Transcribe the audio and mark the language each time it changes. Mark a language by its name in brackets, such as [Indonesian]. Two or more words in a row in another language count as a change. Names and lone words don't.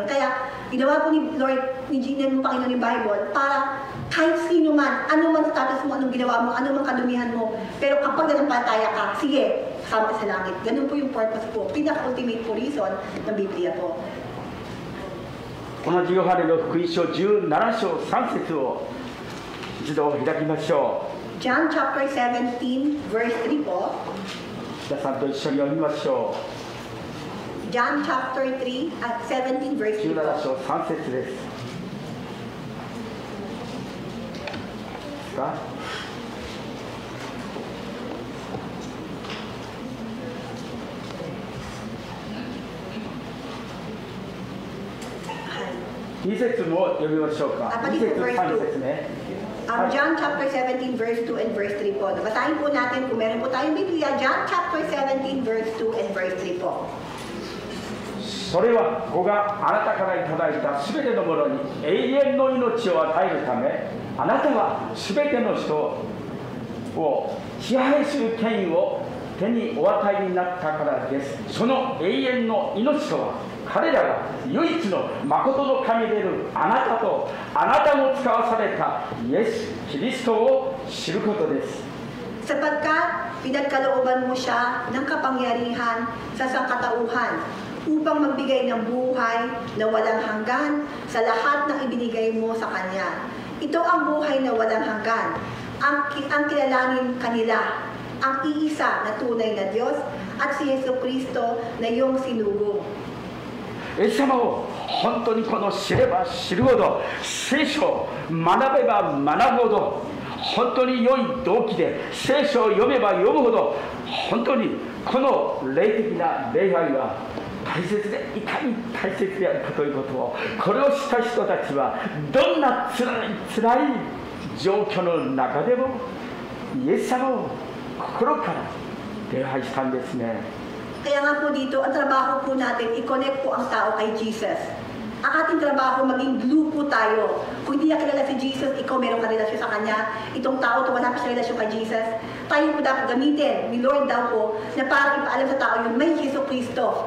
[Filipino] Kaya, ginawa po ni Lord, ng Panginoon yung Bible, para kahit sino man, ano man status mo, anong ginawa mo, ano man kadumihan mo, pero kapag nanampalataya ka, sige, kasama ka sa langit. Ganun po yung purpose po. Pinaka-ultimate po reason ng Biblia po. [Japanese] 同じヨハネの福音書17章3節を一度開きましょう。 [English] John chapter 17 verse 3 po. [Japanese] 皆さんと一緒に読みましょう。 [English] John chapter 17 verse 3 17 [Filipino] po. [Japanese] 章3節です。か 2節も読みましょうか。2節3節ね。 [English] John chapter 17 verse 2 and verse 3 po. [Filipino] Basahin po natin kung meron po tayong Biblia. [English] John chapter 17 verse 2 and verse 3 [Filipino] po. [Japanese] それは子があなたからいただいたすべてのものに永遠の命を与えるため、あなたはすべての人を支配する権威を手にお与えになったからです。その永遠の命とは、彼らが唯一の誠の神であるあなたとあなたの使わされたイエス・キリストを知ることです。 [Filipino] Sapagkat pinagkalooban mo siya ng kapangyarihan sa sangkatauhan upang magbigay ng buhay na walang hanggan sa lahat ng ibinigay mo sa Kanya. Ito ang buhay na walang hanggan. Ang kilalanin kanila, ang iisa na tunay na Diyos at si Jesucristo na iyong sinugo. [Japanese] イエス様を本当にこの知れば知るほど、聖書を学べば学ぶほど、本当に良い動機で聖書を読めば読むほど、本当にこの霊的な礼拝が大切で、いかに大切であるかということを、これをした人たちはどんなつらい状況の中でもイエス様を心から礼拝したんですね。 [Filipino] Kaya nga po dito, ang trabaho po natin, i-connect po ang tao kay Jesus. Ang ating trabaho, maging glue po tayo. Kung hindi niya kilala si Jesus, ikaw meron ka relasyon sa Kanya. Itong tao, wala pa siya relasyon kay Jesus. Tayo po dapat gamitin ni Lord daw po na parang ipaalam sa tao yung may Jesucristo.